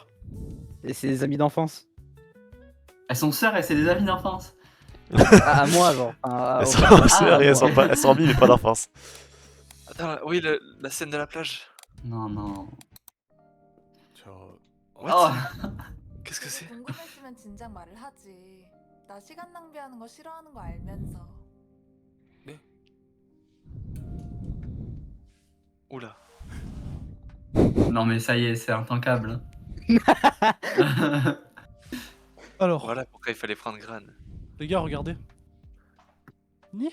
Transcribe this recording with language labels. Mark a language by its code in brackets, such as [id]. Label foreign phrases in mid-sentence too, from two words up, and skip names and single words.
[fr] Et ses amis d'enfance. Elles sont sœurs et c'est des amis d'enfance. À moi, genre. Elles sont sœurs et elles sont ouais. pas, elles sont amies, mais pas d'enfance. Attends, oui, la scène de la plage. Non, non. What? Oh. Qu'est-ce que c'est? [ko] 궁금했으면 진작 말을 하지. 나 시간 낭비하는 거 싫어하는 거 알면서. [fr] Oula. Non, mais ça y est, c'est intankable. Alors, Voilà pourquoi il fallait prendre Gran. les gars, regardez. Ni.